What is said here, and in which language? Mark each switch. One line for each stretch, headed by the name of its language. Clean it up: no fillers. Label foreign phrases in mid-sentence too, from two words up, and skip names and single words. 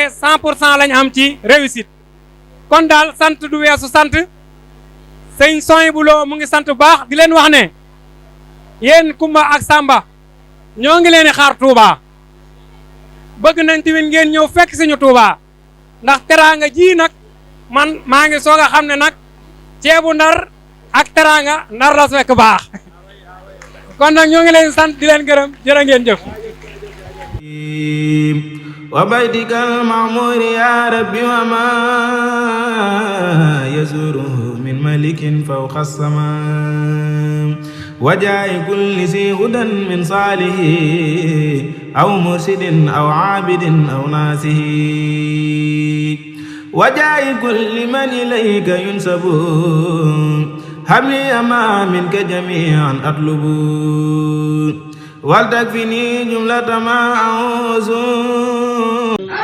Wolof: 100% lañ am ci réussite kon daal sant du weesu sant Sëñ Souhaïbou Lo mu ngi sant bu baax di leen wax ne yéen Kumba ak Samba ñoo ngi leen di xaar Touba bëgg nañ tamit ngeen ñëw fekk suñu Touba ndax teraanga ji nag man maa ngi soog a xam ne nag ceebu Ndar ak teraanga Ndar la fekk baax kon nag ñoo ngi leen sant di leen gërëm jërë ngeen jëf
Arabic: وبيتك المعمور يا ربي وما يزوره من ملك فوق السماء وجاه كل ذي هدى من صالح أو مرشد أو عابد أو ناصح وجاه كل من إليك ينسب حبلي ما منك جميعا أطلب ولتكفني جملة ما أعوذ